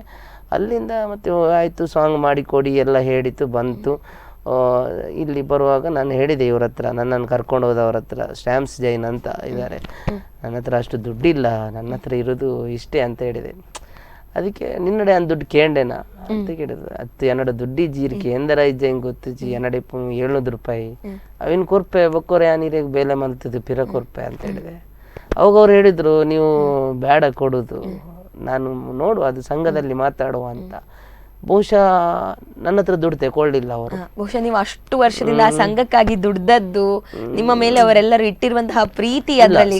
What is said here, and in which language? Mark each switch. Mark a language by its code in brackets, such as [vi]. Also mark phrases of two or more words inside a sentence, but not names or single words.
[kn] ಅಲ್ಲಿಂದ ಮತ್ತೆ ಆಯಿತು, ಸಾಂಗ್ ಮಾಡಿಕೊಡಿ ಎಲ್ಲ ಹೇಳಿತು, ಬಂತು. ಇಲ್ಲಿ ಬರುವಾಗ ನಾನು ಹೇಳಿದೆ ಇವ್ರ ಹತ್ರ, ನನ್ನನ್ನು ಕರ್ಕೊಂಡು ಹೋದವ್ರ ಹತ್ರ, ಸ್ಟ್ಯಾಂಪ್ಸ್ ಜೈನ್ ಅಂತ ಇದ್ದಾರೆ, ನನ್ನ ಹತ್ರ ಅಷ್ಟು ದುಡ್ಡಿಲ್ಲ, ನನ್ನ ಹತ್ರ ಇರೋದು ಇಷ್ಟೇ ಅಂತ ಹೇಳಿದೆ. ಅದಕ್ಕೆ [tcy] ನಿನ್ನಡೆ ಅಂದ್ ದುಡ್ಡು ಕೇಂಡೆನಾ [kn] ಅಂತ ಕೇಳಿದ್ರು. [tcy] ಅತ್ತು ಎನ್ನಡ ದುಡ್ಡಿ ಜೀರಿಕೆ ಎಂದರ ಇಜ್ಜಂಗೆ ಗೊತ್ತಿಜ್ಜಿ ಎನ್ನಡೆ ₹700 ಅವಿನ ಕೊರ್ಪೆ ಬಕ್ಕೋರೆ ನೀರಿಗೆ ಬೇಲೆ ಮಲ್ತದ್ದು ಪಿರ ಕೊರ್ಪೆ [kn] ಅಂತ ಹೇಳಿದೆ. ಅವಾಗ ಅವ್ರು ಹೇಳಿದ್ರು, ನೀವು ಬೇಡ ಕೊಡೋದು, ನಾನು ನೋಡುವ ಅದು ಸಂಘದಲ್ಲಿ ಮಾತಾಡುವ ಅಂತ. ಬಹುಶಃ ನನ್ನ ಹತ್ರ ದುಡ್ಡು ತಗೊಳ್ಳಿಲ್ಲ ಅವರು. ಬಹುಶಃ ನೀವು ಅಷ್ಟು ವರ್ಷದಿಂದ ಆ ಸಂಘಕ್ಕಾಗಿ ದುಡ್ದದ್ದು, ನಿಮ್ಮ ಮೇಲೆ ಅವರೆಲ್ಲರೂ ಇಟ್ಟಿರುವಂತಹ ಪ್ರೀತಿ ಅದರಲ್ಲಿ.